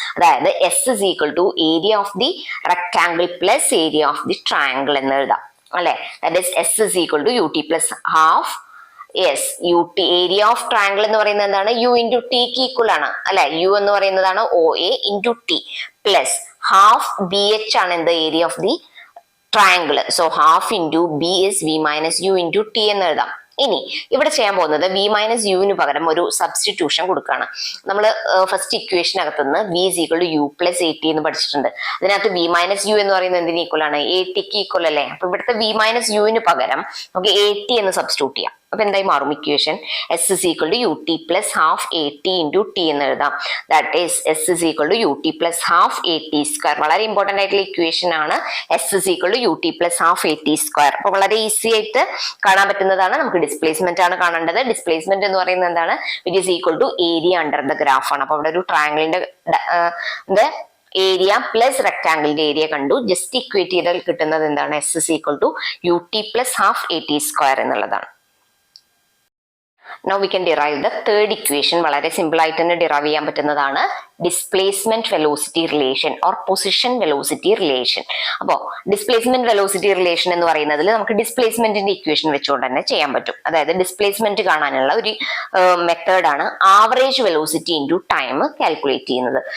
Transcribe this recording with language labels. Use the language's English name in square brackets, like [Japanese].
[English] അതായത് S is equal to area of the rectangle plus area of the triangle [Malayalam] എന്ന് എഴുതാം അല്ലെ. [English] That is S is equal to U T plus half, yes U T area of triangle എന്ന് പറയുന്നത് എന്താണ്, U into ടിക്ക് equal ആണ് അല്ലെ. U എന്ന് പറയുന്നതാണ് O A into T plus half BH ആണ് in the area of the triangle. So half into B is V minus U into T [Malayalam] എന്ന് എഴുതാം. ഇനി ഇവിടെ ചെയ്യാൻ പോകുന്നത് വി മൈനസ് യുവിന് പകരം ഒരു സബ്സ്റ്റിറ്റ്യൂഷൻ കൊടുക്കുകയാണ്. നമ്മൾ first ഇക്വേഷനകത്തുനിന്ന് V is equal to you plus A T എന്ന് പഠിച്ചിട്ടുണ്ട്. അതിനകത്ത് വി മൈനസ് യു എന്ന് പറയുന്നത് എന്തിന് ഈക്വൽ ആണ്? എ ടിക്ക് ഈക്വൽ അല്ലേ? അപ്പൊ ഇവിടുത്തെ വി മൈനസ് യുവിന് പകരം നമുക്ക് എ ടി എന്ന് സബ്സ്റ്റിറ്റ്യൂട്ട് ചെയ്യാം. അപ്പൊ എന്തായി മാറും equation? [English] S is equal to U T plus half A T into T എന്ന് എഴുതാം. That is S is equal to U T plus half A T square. [Malayalam] വളരെ ഇമ്പോർട്ടന്റ് ആയിട്ടുള്ള ഇക്വേഷൻ ആണ് [English] S is equal to U T plus half A T square. [Malayalam] അപ്പൊ വളരെ easy ആയിട്ട് കാണാൻ പറ്റുന്നതാണ്. നമുക്ക് ഡിസ്പ്ലേസ്മെന്റ് ആണ് കാണേണ്ടത്. ഡിസ്പ്ലേസ്മെന്റ് എന്ന് പറയുന്നത് എന്താണ്? [English] it is equal to area under the graph [Malayalam] ആണ്. അപ്പൊ അവിടെ ഒരു ട്രയാങ്കിളിന്റെ ഏരിയ പ്ലസ് റെക്ടാംഗിളിന്റെ ഏരിയ കണ്ടു. ജസ്റ്റ് ഇക്വേറ്റ് ചെയ്താൽ കിട്ടുന്നത് എന്താണ്? [English] S is equal to U T plus half A T square [Malayalam] എന്നുള്ളതാണ്. [English] Now we can derive the third equation. [Malayalam] വളരെ സിമ്പിൾ ആയിട്ട് തന്നെ ഡിറൈവ് ചെയ്യാൻ പറ്റുന്നതാണ് displacement velocity relation or position velocity relation. അപ്പോൾ ഡിസ്പ്ലേസ്മെന്റ് വെലോസിറ്റി റിലേഷൻ എന്ന് പറയുന്നതിൽ നമുക്ക് ഡിസ്പ്ലേസ്മെന്റിന്റെ ഇക്വേഷൻ വെച്ചുകൊണ്ട് തന്നെ ചെയ്യാൻ പറ്റും. അതായത് ഡിസ്പ്ലേസ്മെന്റ് കാണാനുള്ള ഒരു മെത്തേഡാണ് average velocity into time calculate ചെയ്യുന്നത്.